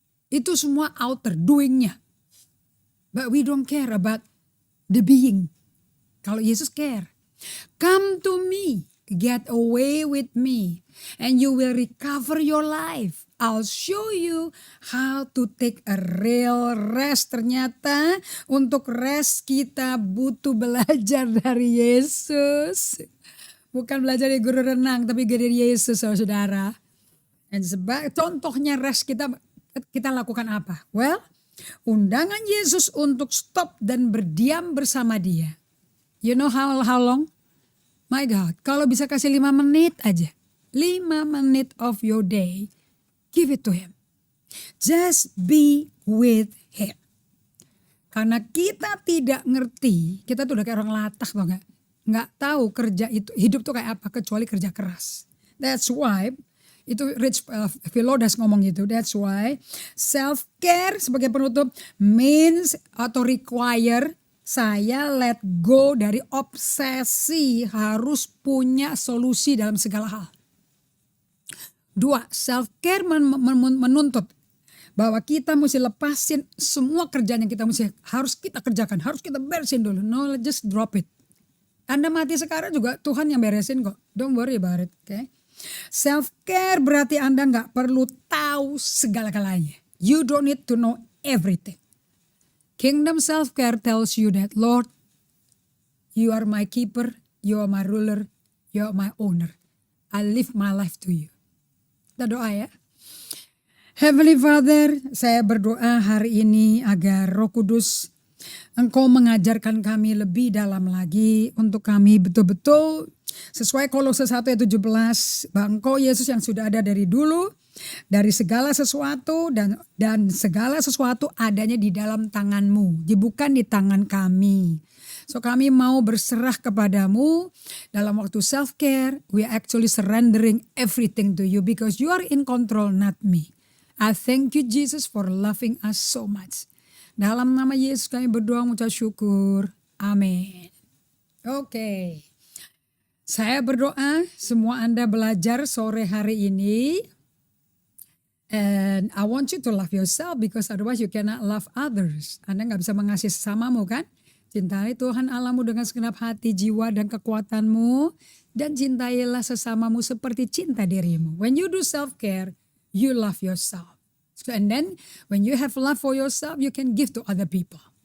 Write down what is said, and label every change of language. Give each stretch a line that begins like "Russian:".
Indonesian: Itu semua outer doingnya.
English: But we don't care about the being.
Indonesian: Kalau Yesus
English: care. Come to me. Get away with me and you will recover your life. I'll show you how to take a real rest.
Indonesian: Ternyata untuk rest kita butuh belajar dari Yesus. Bukan belajar dari guru renang tapi dari Yesus saudara. Dan contohnya rest kita lakukan apa? Well, undangan Yesus untuk stop dan berdiam bersama Dia.
English: You know how long? My God,
Indonesian: kalau bisa kasih 5 menit aja. 5 menit
English: of your day, give it to Him. Just be with Him.
Indonesian: Karena kita tidak ngerti, kita tuh udah kayak orang latah tau gak? Nggak tahu kerja itu, hidup tuh kayak apa kecuali kerja keras.
English: That's why,
Indonesian: itu Rich Villodas ngomong gitu.
English: That's why
Indonesian: self-care sebagai penutup means atau require saya let go dari obsesi harus punya solusi dalam segala hal. 2, self-care menuntut bahwa kita mesti lepasin semua kerjaan yang kita harus kita kerjakan, harus kita beresin dulu.
English: No, just drop it.
Indonesian: Anda mati sekarang juga Tuhan yang beresin kok.
English: Don't worry about it, okay?
Indonesian: Self-care berarti Anda gak perlu tahu segala-galanya.
English: You don't need to know everything. Kingdom self-care tells you that, Lord, you are my keeper, you are my ruler, you are my owner. I live my life to you.
Indonesian: Kita doa ya. Heavenly Father, saya berdoa hari ini agar Roh Kudus, Engkau mengajarkan kami lebih dalam lagi untuk kami betul-betul sesuai Kolose 1 ayat 17, bahwa Engkau Yesus yang sudah ada dari dulu, dari segala sesuatu dan segala sesuatu adanya di dalam tangan-Mu, bukan di tangan kami. So kami mau berserah kepadamu dalam waktu self-care.
English: We are actually surrendering everything to you because you are in control, not me. I thank you Jesus for loving us so much.
Indonesian: Dalam nama Yesus kami berdoa mengucap syukur. Amin. Oke. Saya berdoa semua Anda belajar sore hari ini.
English: And I want you to love yourself because otherwise you cannot love others.
Indonesian: Anda nggak bisa mengasihi sesamamu kan? Cintai Tuhan Allahmu dengan segenap hati, jiwa, dan kekuatanmu. Dan cintailah sesamamu seperti cinta dirimu.
English: When you do self-care, you love yourself. So, and then when you have love for yourself, you can give to other people.